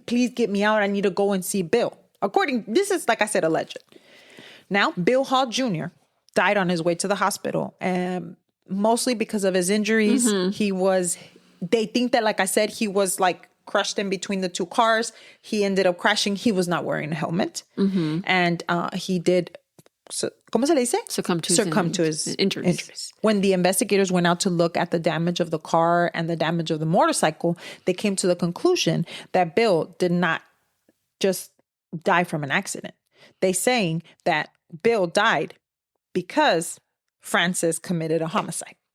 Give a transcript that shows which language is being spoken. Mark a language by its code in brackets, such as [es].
[en] Please get me out. I need to go and see Bill. This is, like I said, alleged. Now, Bill Hall Jr. died on his way to the hospital. Mostly because of his injuries. They think that, like I said, he was like crushed in between the two cars. He ended up crashing. He was not wearing a helmet. And he did, [es] ¿cómo se le dice? [en] Succumb to his injuries. When the investigators went out to look at the damage of the car and the damage of the motorcycle, they came to the conclusion that Bill did not just die from an accident. They saying that Bill died because Frances committed a homicide.